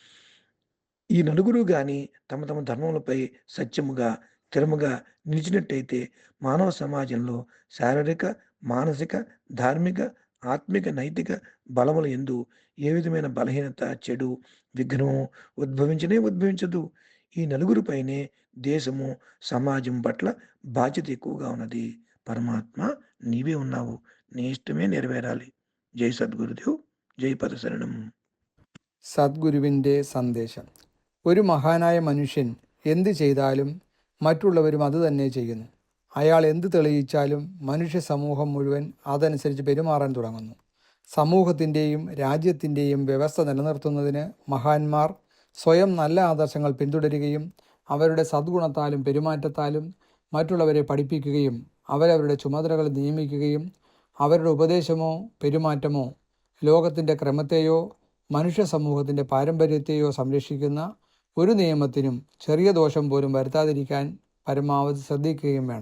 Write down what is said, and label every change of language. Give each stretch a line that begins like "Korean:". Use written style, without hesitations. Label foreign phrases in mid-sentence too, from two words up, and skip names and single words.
Telugu: ఈ నలుగురు గాని తమ తమ ధర్మములపై సత్యముగా, స్థిరముగా నిలిచినట్టయితే మానవ సమాజంలో శారీరక, మానసిక, ధార్మిక, ఆత్మిక, నైతిక బలముల యందు ఏ విధమైన బలహీనత, చెడు, విఘ్నము ఉద్భవించనే ఉద్భవించదు. ఈ నలుగురిపైనే దేశము, సమాజం పట్ల బాధ్యత ఎక్కువగా ఉన్నది. పరమాత్మ నీవే ఉన్నావు. నీ ఇష్టమే నెరవేరాలి. జై సద్గురుదేవ్. జై పదశరణం.
Malayalam: സദ്ഗുരുവിൻ്റെ സന്ദേശം. ഒരു മഹാനായ മനുഷ്യൻ എന്ത് ചെയ്താലും മറ്റുള്ളവരും അത് തന്നെ ചെയ്യുന്നു. അയാൾ എന്ത് തെളിയിച്ചാലും മനുഷ്യ സമൂഹം മുഴുവൻ അതനുസരിച്ച് പെരുമാറാൻ തുടങ്ങുന്നു. സമൂഹത്തിൻ്റെയും രാജ്യത്തിൻ്റെയും വ്യവസ്ഥ നിലനിർത്തുന്നതിന് മഹാന്മാർ സ്വയം നല്ല ആദർശങ്ങൾ പിന്തുടരുകയും അവരുടെ സദ്ഗുണത്താലും പെരുമാറ്റത്താലും മറ്റുള്ളവരെ പഠിപ്പിക്കുകയും അവരവരുടെ ചുമതലകൾ നിയമിക്കുകയും അവരുടെ ഉപദേശമോ പെരുമാറ്റമോ ലോകത്തിൻ്റെ ക്രമത്തെയോ മനുഷ്യ സമൂഹത്തിൻ്റെ പാരമ്പര്യത്തെയോ സംരക്ഷിക്കുന്ന ഒരു നിയമത്തിനും ചെറിയ ദോഷം പോലും വരുത്താതിരിക്കാൻ പരമാവധി ശ്രദ്ധിക്കുകയും വേണം.